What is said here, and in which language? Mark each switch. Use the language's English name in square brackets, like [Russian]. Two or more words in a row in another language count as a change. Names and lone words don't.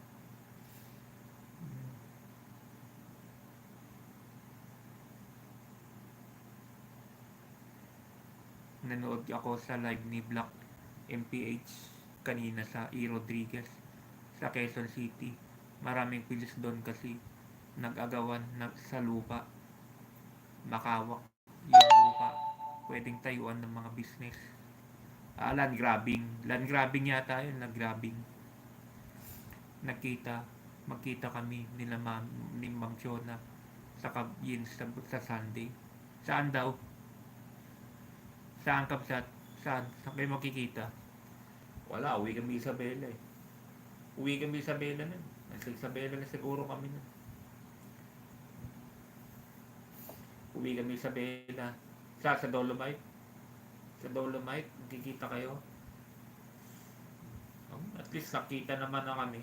[Filipino] Nanood ako sa live ni Black MPH kanina sa E. Rodriguez sa Quezon City. Maraming pulis doon kasi nag-agawan sa lupa. Makawak yung lupa. Pwedeng tayuan ng mga business. [English] Land grabbing. Land grabbing [Filipino] yata yun, [English] land grabbing. [Filipino] Magkita kami nila ni Ma'am Chona sa Kabyin sa Sunday. Saan daw? Saan Kabsat? Saan? Saan kayo makikita? Wala, uwi kami Isabela eh. Uwi kami Isabela nun. Nasa Isabela na siguro kami nun. Uwi kami Isabela. Sa Dolomite. Sa Dolomite, magkikita kayo. At least nakita naman na kami.